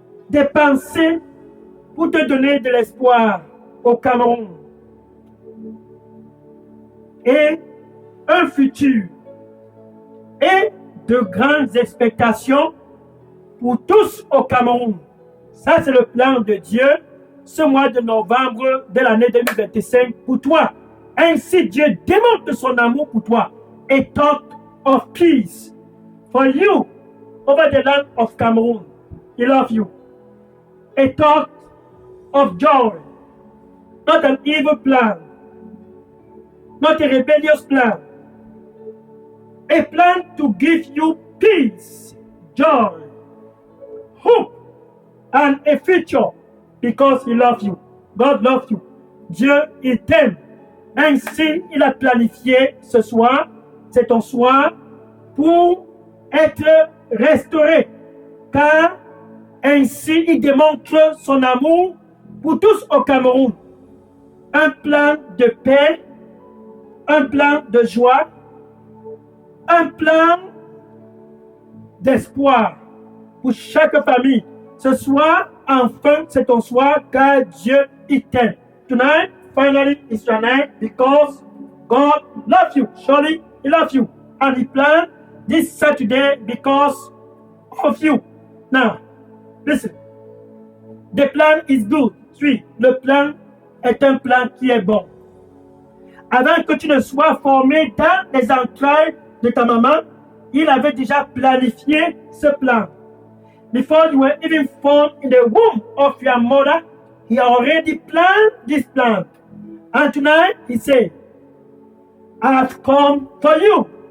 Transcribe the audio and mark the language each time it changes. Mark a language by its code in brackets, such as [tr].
[fr] des pensées pour te donner de l'espoir au Cameroun et un futur et de grandes expectations pour tous au Cameroun. Ça, c'est le plan de Dieu ce mois de novembre de l'année 2025 pour toi. Ainsi, Dieu démontre son amour pour toi. [en] A thought of peace for you over the land of Cameroon. He loves you. A thought of joy, not an evil plan, not a rebellious plan. A plan to give you peace, joy, hope, and a future because He loves you. God loves you. [fr] Dieu, il t'aime. Ainsi, il a planifié ce soir, c'est ton soir, pour être restauré. Car ainsi, il démontre son amour pour tous au Cameroun. Un plan de paix, un plan de joie, un plan d'espoir pour chaque famille. Ce soir, enfin, c'est ton soir car Dieu il t'aime. [en] Tonight, finally, it's your night because God loves you. Surely, He loves you. And He planned this Saturday because of you. Now, listen. The plan is good. [fr] Suis, le plan est un plan qui est bon. Avant que tu ne sois formé dans les entrailles de ta maman, il avait déjà planifié ce plan. [en] Before you were even formed in the womb of your mother, He already planned this plan. And tonight, He said, I have come for you.